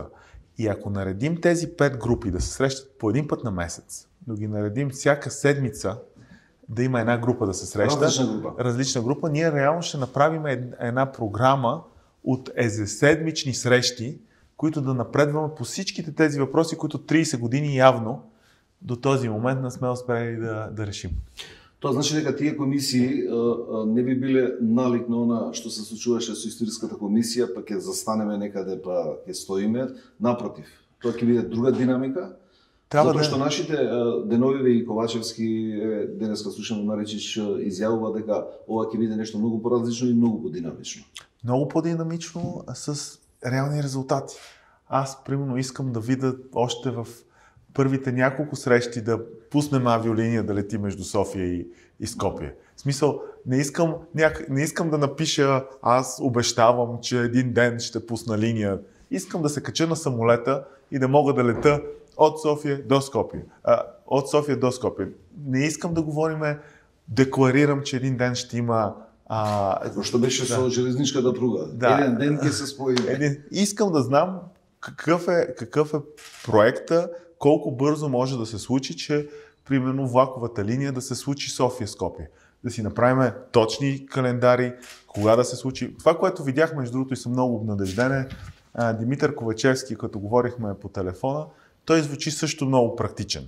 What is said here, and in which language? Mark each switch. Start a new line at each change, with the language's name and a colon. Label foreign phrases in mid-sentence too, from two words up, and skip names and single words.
Bulgarian: И ако наредим тези 5 групи да се срещат по един път на месец, да ги наредим всяка седмица, да има една група да се среща, различна група, ние реално ще направим една програма от ежеседмични срещи, които да напредваме по всичките тези въпроси, които 30 години явно до този момент не сме успели да решим.
Macedonian: Тоа значи дека тие комисии не би биле налик на она што се случуваше со историската комисија, па ќе застанеме некаде, па ќе стоиме. Напротив, тоа ќе биде друга динамика. Затоа што нашите Деновиви и Ковачевски денеска слушаме Маричич изјавува дека ова ќе биде нешто многу поразлично и многу подинамично.
Bulgarian: Много по-динамично с реални резултати. Аз, примерно, искам да видя още в първите няколко срещи да пуснем авиолиния да лети между София и Скопие. В смисъл, не искам да напиша аз обещавам, че един ден ще пусна линия. Искам да се кача на самолета и да мога да лета от София до Скопие. Не искам да говориме, декларирам, че един ден ще има
Macedonian: Што беше со железничката пруга. Еден ден ќе се споиме.
Bulgarian: Искам да знам какъв е проекта, колко бързо може да се случи, че примерно влаковата линия да се случи София-Скопие. Да си направим точни календари, кога да се случи. Това, което видях, между другото, и съм много обнадежден е Димитър Ковачевски, като говорихме по телефона, той звучи също много практичен.